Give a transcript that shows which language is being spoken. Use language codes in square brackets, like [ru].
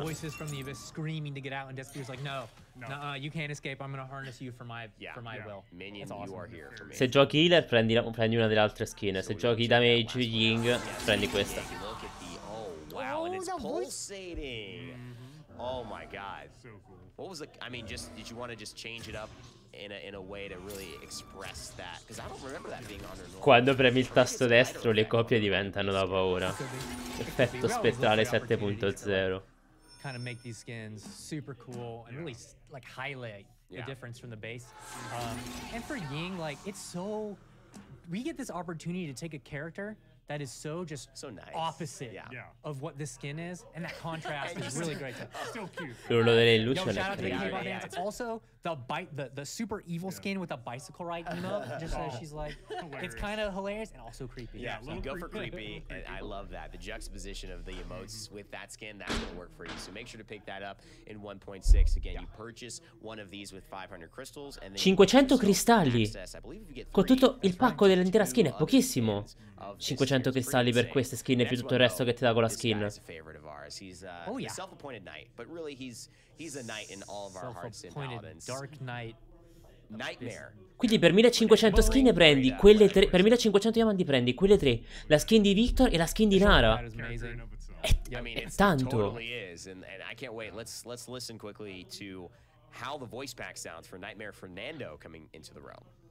[en] voices from the abyss screaming to get out, and Death Speaker's like, no, you can't escape. I'm gonna harness you for my will. Minion, That's awesome. you are here for me. [it] Se giochi healer prendi una delle altre skin. Se giochi damage Ying prendi questa. [en] Wow, and it's pulsating. Oh my god. So cool. What was the? I mean, just did you want to just change it up in a way to really express that? Because I don't remember that being under normal. [it] Quando premi il tasto destro le copie diventano da paura. Effetto spettrale 7.0. [en] Kind of make these skins super cool and really like highlight the difference from the base. And for Ying, like it's so, we get this opportunity to take a character that is so nice. Opposite of what this skin is, and that contrast is really great. Still cute. [it] L'urlo delle illusioni. [en] Shout out to Paladins. Also, the super evil skin with the bicycle ride emote. Just as she's like, it's kind of hilarious and also creepy. Yeah, so go for creepy, and I love that. The juxtaposition of the emotes with that skin, that's gonna work for you. So make sure to pick that up in 1.6. Again, you purchase one of these with 500 crystals, and then [it] 500 cristalli. Con tutto il pacco dell'intera skin è pochissimo. 500 cristalli per queste skin e più tutto il resto che ti dà con la skin. [en] Oh yeah. Self-appointed knight, but really he's a knight in all of our hearts in Paladins. Dark Knight. Nightmare. [it] Quindi per 1500 skin prendi quelle tre, per 1500 diamanti prendi quelle tre, la skin di Victor e la skin di Nara. È tanto. [en] Totally is, and I can't wait. Let's listen quickly to how the voice pack sounds for Nightmare Fernando coming into the realm.